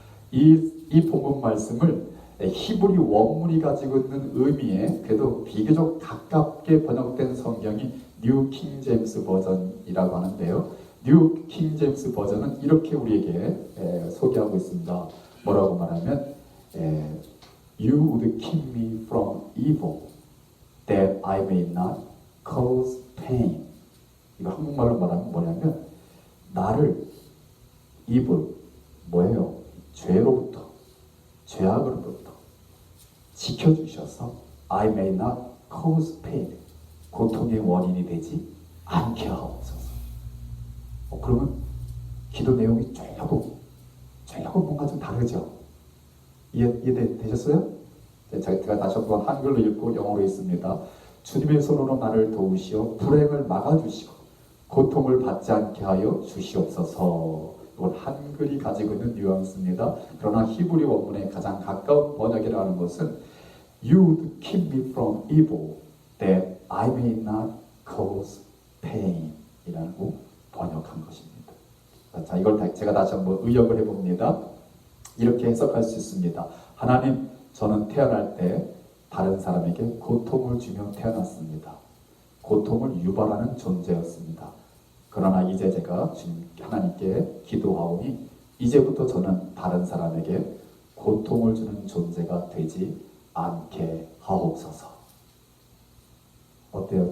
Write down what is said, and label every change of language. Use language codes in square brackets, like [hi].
[ko] 이 본문 말씀을 히브리 원문이 가지고 있는 의미에 그래도 비교적 가깝게 번역된 성경이 뉴 킹 제임스 버전이라고 하는데요. 뉴 킹 제임스 버전은 이렇게 우리에게 소개하고 있습니다. 뭐라고 말하면 [en] You would keep me from evil that I may not cause pain. [ko] 이거 한국말로 말하면 뭐냐면 나를 evil 뭐예요? 죄로부터 죄악으로부터 지켜주셔서 [en] I may not cause pain [ko] 고통의 원인이 되지 않게 하옵소서. 그러면 기도 내용이 조금 뭔가 좀 다르죠? 이해되셨어요? 제가 다시 한번 한글로 읽고 영어로 읽습니다. 주님의 손으로 나를 도우시어 불행을 막아주시고 고통을 받지 않게 하여 주시옵소서. 이건 한글이 가지고 있는 뉘앙스입니다. 그러나 히브리 원문에 가장 가까운 번역이라는 것은 [en] You would keep me from evil that I may not cause pain [ko] 이라고 번역한 것입니다. 자, 이걸 제가 다시 한번 의역을 해봅니다. 이렇게 해석할 수 있습니다. 하나님, 저는 태어날 때 다른 사람에게 고통을 주며 태어났습니다. 고통을 유발하는 존재였습니다. 그러나 이제 제가 주님 하나님께 기도하오니 이제부터 저는 다른 사람에게 고통을 주는 존재가 되지 않게 하옵소서. 어때요?